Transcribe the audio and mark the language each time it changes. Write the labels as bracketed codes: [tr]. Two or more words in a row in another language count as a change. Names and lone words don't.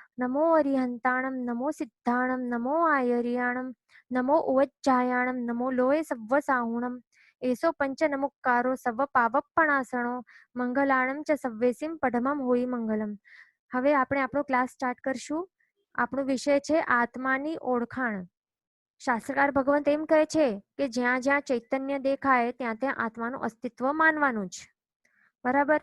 [pka] नमो अरिहंताणं नमो सिद्धाणं नमो आयर्याणं नमो उवज्जायाणं नमो लोये सव्वसाहुणं एसो पंचनमुक्कारो सव पावप्पणासणो मंगलाणम च सव्वेसिम पढमम होय मंगलम. [gu] હવે આપણે આપણો [en] class start [gu] કરશું. આપણો વિષય છે આત્માની ઓળખાણ. શાસ્ત્રકાર ભગવંત એમ કહે છે કે જ્યાં જ્યાં ચૈતન્ય દેખાય ત્યાં ત્યાં આત્માનું અસ્તિત્વ માનવાનું જ. બરાબર.